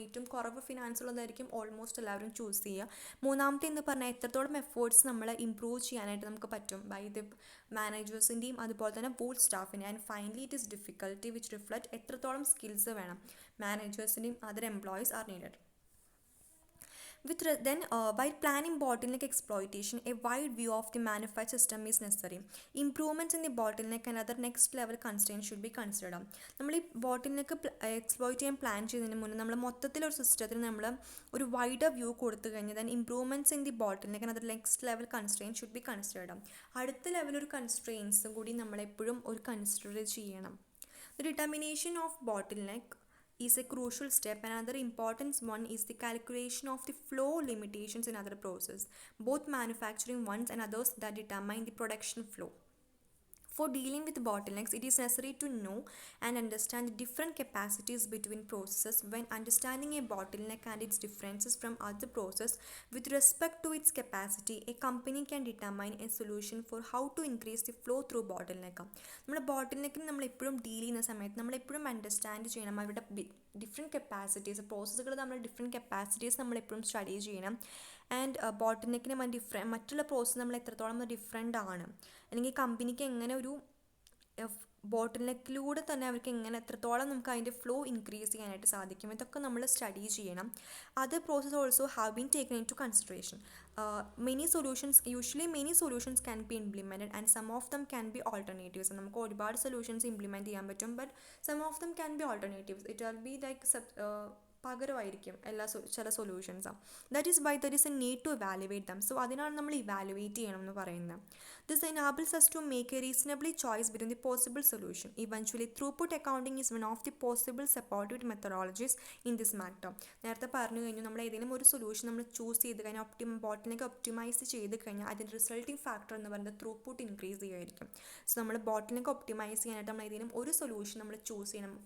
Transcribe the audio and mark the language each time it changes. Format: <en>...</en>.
<ml>ഏറ്റവും കുറവ് ഫിനാൻസ് ഉള്ളതായിരിക്കും ഓൾമോസ്റ്റ് എല്ലാവരും ചൂസ് ചെയ്യുക. മൂന്നാമത്തെ എന്ന് പറഞ്ഞാൽ എത്രത്തോളം എഫേർട്സ് നമ്മൾ ഇംപ്രൂവ് ചെയ്യാനായിട്ട് നമുക്ക് പറ്റും ബൈ ദി മാനേജേഴ്സിൻ്റെയും അതുപോലെ തന്നെ വോൾ സ്റ്റാഫിനെ.</ml> <en>and finally it is difficulty which reflect</en> <ml>എത്രത്തോളം സ്കിൽസ് വേണം മാനേജേഴ്സിൻ്റെയും</ml> <en>Other employees are needed. While planning bottleneck exploitation, a wide view of the manufacturing system is necessary. Improvements in the bottleneck and other next level constraints should be considered.</en> <ml>നമ്മൾ ഈ ബോട്ടിൽനെക്ക് exploit ചെയ്യാൻ plan ചെയ്യുന്നതിന് മുന്നേ നമ്മൾ മൊത്തത്തിലൊരു സിസ്റ്റത്തിന് നമ്മൾ ഒരു വൈഡർ വ്യൂ കൊടുത്തു കഴിഞ്ഞാൽ</ml> <en>Then improvements in the bottleneck and other next level constraints should be considered.</en> <ml>അടുത്ത ലെവൽ ഒരു കൺസ്ട്രെയിൻസും കൂടി നമ്മളെപ്പോഴും ഒരു കൺസിഡർ ചെയ്യണം.</ml> <en>The determination of bottleneck is a crucial step. Another important one is the calculation of the flow limitations in other process, both manufacturing ones and others that determine the production flow. For dealing with bottlenecks, it is necessary to know and understand the different capacities between processes. When understanding a bottleneck and its differences from other process with respect to its capacity, a company can determine a solution for how to increase the flow through bottleneck.</en> <ml>നമ്മുടെ ബോട്ടിൽനെക്കിന് നമ്മൾ എപ്പോഴും deal ചെയ്യുന്ന സമയത്ത് നമ്മൾ എപ്പോഴും understand ചെയ്യണം അവരുടെ different capacities, പ്രോസസ്സുകൾ നമ്മൾ ഡിഫറെൻറ്റ് കപ്പാസിറ്റീസ് നമ്മളെപ്പോഴും സ്റ്റഡി ചെയ്യണം. ആൻഡ് ബോട്ടിൽനെക്കിന് മറ്റുള്ള പ്രോസസ്സ് നമ്മൾ എത്രത്തോളം ഡിഫറെൻ്റ് ആണ്, അല്ലെങ്കിൽ കമ്പനിക്ക് എങ്ങനെ ഒരു ബോട്ടിൽനെക്കിലൂടെ തന്നെ അവർക്ക് എങ്ങനെ എത്രത്തോളം നമുക്ക് അതിൻ്റെ ഫ്ലോ ഇൻക്രീസ് ചെയ്യാനായിട്ട് സാധിക്കും, ഇതൊക്കെ നമ്മൾ സ്റ്റഡി ചെയ്യണം.</ml> <en>Other process also have been taken into consideration. many solutions can be implemented and some of them can be alternatives.</en> <ml>നമുക്ക് ഒരുപാട് സൊല്യൂഷൻസ് ഇംപ്ലിമെൻറ്റ് ചെയ്യാൻ പറ്റും, but</ml> <en>some of them can be alternatives. It will be like</en> <ml>പകരമായിരിക്കും ചില solutions.</ml> <en>That is why there is a need to evaluate them. So</en> <ml>അതിനാണ് നമ്മൾ evaluate ചെയ്യണം എന്ന് പറയുന്നത്.</ml> <en>This enables us to make a reasonably choice between the possible solution. Eventually, throughput accounting is one of the possible supportive methodologies in this matter.</en> <ml>നേരത്തെ പറഞ്ഞു കഴിഞ്ഞു, നമ്മൾ ഏതെങ്കിലും ഒരു സൊല്യൂഷൻ നമ്മൾ ചൂസ് ചെയ്ത് കഴിഞ്ഞാൽ ബോട്ടിൽനെക്ക് ഒപ്റ്റിമൈസ് ചെയ്ത് കഴിഞ്ഞാൽ അതിൻ്റെ റിസൾട്ടിങ് ഫാക്ടർ എന്ന് പറയുന്നത് ത്രൂപുട്ട് ഇൻക്രീസ് ചെയ്യുമായിരിക്കും. സോ നമ്മൾ ബോട്ടിൽനെക്ക് ഒപ്റ്റിമൈസ് ചെയ്യാനായിട്ട് നമ്മൾ ഏതെങ്കിലും ഒരു സൊല്യൂഷൻ നമ്മൾ ചൂസ് ചെയ്യണം.</ml>